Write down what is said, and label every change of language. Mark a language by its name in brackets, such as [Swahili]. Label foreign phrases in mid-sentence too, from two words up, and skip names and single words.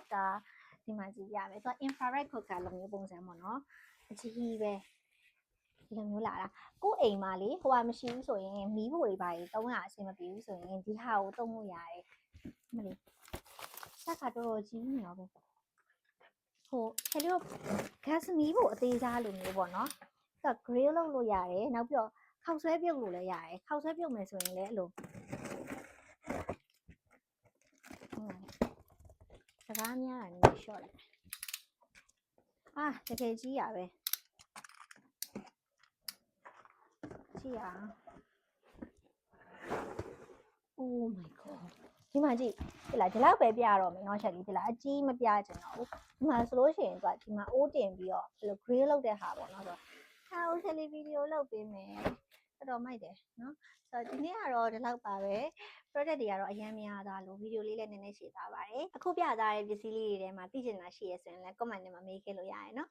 [Burmese] တာဒီမှာကြည့်ရမယ်သူက [English] infrared cooker [Burmese] လိုမျိုးပုံစံပေါ့နော်အကြီးပဲဒီလိုမျိုးလာတာကို့အိမ်မှာလေဟိုကမရှိဘူးဆိုရင်မီးဖို့တွေပါ300အဆင်မပြေဘူးဆိုရင်ဒီဟာကိုသုံးလို့ရတယ်မလေးစက်ကတော်တော်ကြီးနေတော့ပဲဟိုချယ်လီတို့ gas မီးဖို့အသေးစားလိုမျိုးပေါ့နော်သူက grill လုပ်လို့ရတယ်နောက်ပြီးတော့ခောက်ဆွဲပြုတ်လို့လည်းရတယ်ခောက်ဆွဲပြုတ်မယ်ဆိုရင်လည်းအဲ့လို စကားများတာနည်းနည်းရှော့လိုက်တကယ်ကြီးရပဲကြည့်ရအောင် [English] Oh my god [Burmese] ဒီမှာကြည့်ဒီ လားဒီလောက်ပဲပြရတော့မယ်နော်ချက်ကြီးဒီလားအကြီးမပြချင်တော့ဘူးဒီမှာဆိုလို့ရှိရင်သူကဒီမှာအိုးတင်ပြီးတော့ဘယ်လို grill လုပ်တဲ့ဟာပေါ့နော်ဆိုတော့ဟာအိုးချက်လေးဗီဒီယိုလုပ်ပေးမယ်တော်တော်မိုက်တယ်နော်ဆိုတော့ဒီနေ့ကတော့ဒီလောက်ပါပဲ product တွေကတော့အရင်များသွားလို့ဗီဒီယိုလေးလည်းနည်းနည်းရှည်သွားပါတယ်အခုပြသွားတဲ့ပစ္စည်းလေးတွေထဲမှာသိချင်တာရှိရဆိုရင်လည်း comment ထဲမှာမေးခဲ့လို့ရတယ်နော်